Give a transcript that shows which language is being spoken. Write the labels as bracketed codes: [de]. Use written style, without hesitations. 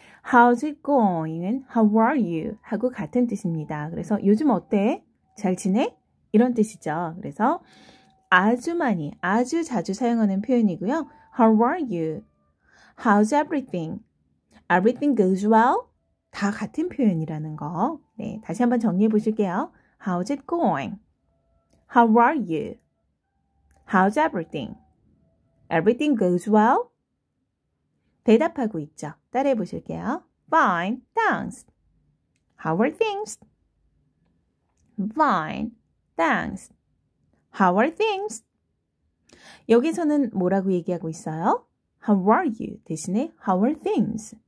[en] How's it going은 how are you? [ko] 하고 같은 뜻입니다. 그래서 요즘 어때? 잘 지내? 이런 뜻이죠. 그래서 아주 자주 사용하는 표현이고요. [en] How are you? How's everything? Everything goes well? [ko] 다 같은 표현이라는 거. 네, 다시 한번 정리해 보실게요. [en] How's it going? How are you? How's everything? Everything goes well? [ko] 대답하고 있죠. 따라해 보실게요. [en] Fine, thanks. How are things? Fine, thanks. How are things? [ko] 여기서는 뭐라고 얘기하고 있어요? [en] How are you 대신에 How are things?